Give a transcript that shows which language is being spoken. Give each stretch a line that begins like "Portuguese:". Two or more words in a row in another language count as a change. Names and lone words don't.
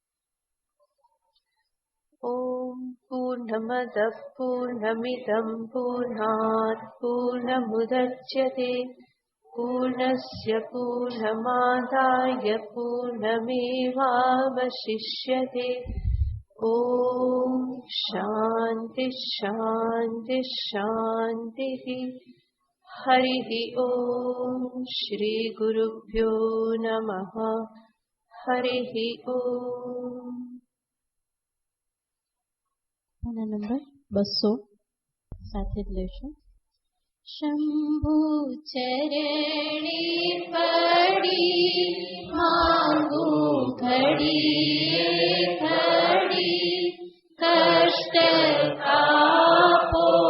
Sanskrit: ઓમ પૂર્ણમદ પૂર્ણમિદં પૂર્ણાત પૂર્ણમુદચ્યતે પૂર્ણસ્ય પૂર્ણમાદાય પૂર્ણમેવાવશિષ્યતે. ઓમ શાંતિ શાંતિ શાંતિ. हरिः ॐ श्रीगुरुभ्यो नमः हरिः ॐ।
Gujarati: નંબર 200 સાથે જ લેશું. શંભુ ચરણે પડી માંગુ ઘડીએ ઘડી કષ્ટ કાપો